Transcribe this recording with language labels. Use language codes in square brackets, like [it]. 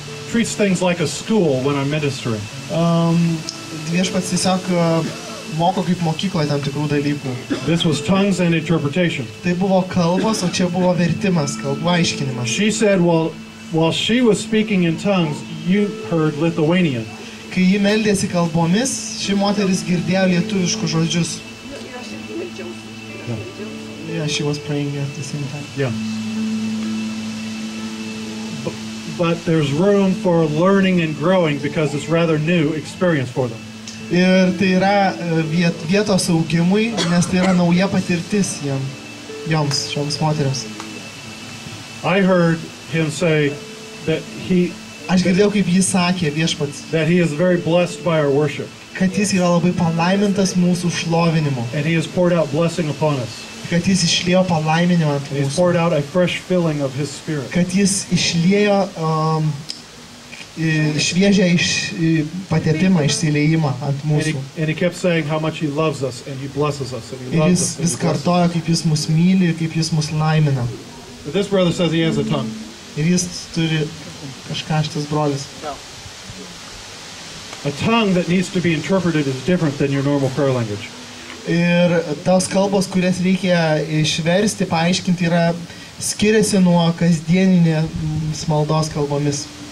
[en] treats things like a school when I'm ministering. [lt] Viešpats tiesiog moko kaip mokykloje tam tikrų dalykų. [en] This was tongues and interpretation. [lt] Tai buvo kalbos, o čia buvo vertimas, kalbų aiškinimas. [en] She said, well, while she was speaking in tongues, you heard Lithuanian. [lt] Kai ji meldėsi kalbomis, ši moteris girdėjo lietuviškus žodžius. [en] Yeah, she was praying at the same time. Yeah. But there's room for learning and growing because it's rather new experience for them. [lt] Ir tai yra vietos augimui, nes tai yra nauja patirtis šioms moteriams. [en] I heard him say that [lt] Aš girdėjau, kaip jis sakė, viešpats, [en] he is very blessed by our worship. [lt] Kad jis yra labai palaimintas mūsų šlovinimu. [en] And he has poured out blessing upon us. [lt] Kad jis išliejo palaiminimą ant [en] He's [lt] mūsų. [en] poured out a fresh filling of his spirit. [lt] Kad jis išliejo šviežią patepimą, išsiliejimą ant mūsų. [en] And he kept saying how much he loves us and he blesses us and he [lt] Ir [en] loves [lt] jis [en] us. And [lt] vis [en] he blesses us. [lt] kartojo, kaip jis mus myli ir kaip jis mus laimina. [en] But this brother says he has a tongue. [lt] Ir jis turi kažką šitas brolis. [en] A tongue that needs to be interpreted is different than your normal prayer language. [lt] Ir tos kalbos, kurias reikia išversti, paaiškinti, skiriasi nuo kasdieninės maldos kalbomis.